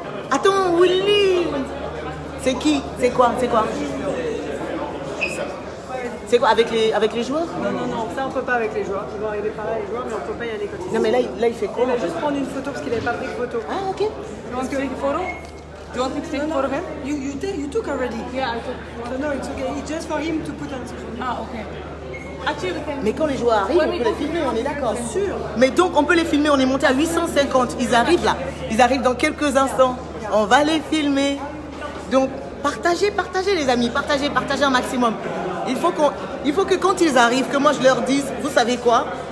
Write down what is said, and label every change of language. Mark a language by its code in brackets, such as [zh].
[fr] Attends, Willy. C'est qui? C'est quoi? C'est quoi avec les joueurs? Non, ça on peut pas avec les joueurs. Ils vont arriver par là les joueurs, mais on peut pas y aller quand ils... Non mais là il fait quoi? Il va juste prendre une photo parce qu'il n'avait pas pris de photo. Ah ok. [en] You want to take a photo? Do you want me to take a photo of him? You took already. Yeah, I took. So no, it's okay. It's just for him to put on social media. Ah, okay. Actually, we can... [fr] Mais quand les joueurs arrivent, on peut les filmer, on est d'accord? Sûr. Mais donc on peut les filmer, on est monté à 850. Ils arrivent là. Ils arrivent dans quelques instants. On va les filmer. Donc partagez les amis, partagez un maximum. Il faut que quand ils arrivent, que moi je leur dise, vous savez quoi?